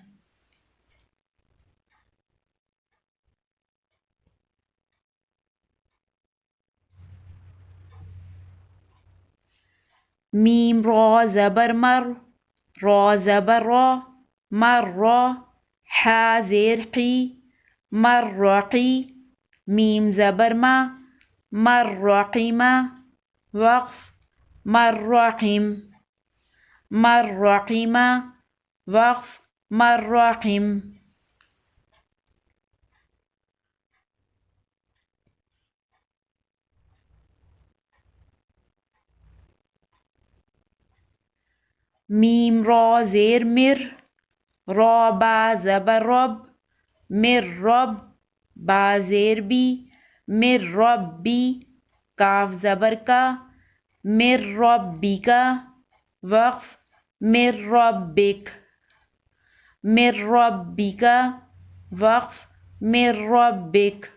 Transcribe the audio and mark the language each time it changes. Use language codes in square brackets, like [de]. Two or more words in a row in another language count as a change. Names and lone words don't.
[ur] میم را زبر مر، را زبر را، مر را، حا زیر قی، مر رقی، میم زبر ما، مر رقیمہ، وقف، مر رقیم، مر رقیمہ، وقف، مر رقیم. میم را زیر مر، را با زبر رب، مر رب، با زیر بی، مر ربی، کاف زبر کا، مر ربی کا، وقف، مر ربک، مر ربی کا، وقف، مر ربک.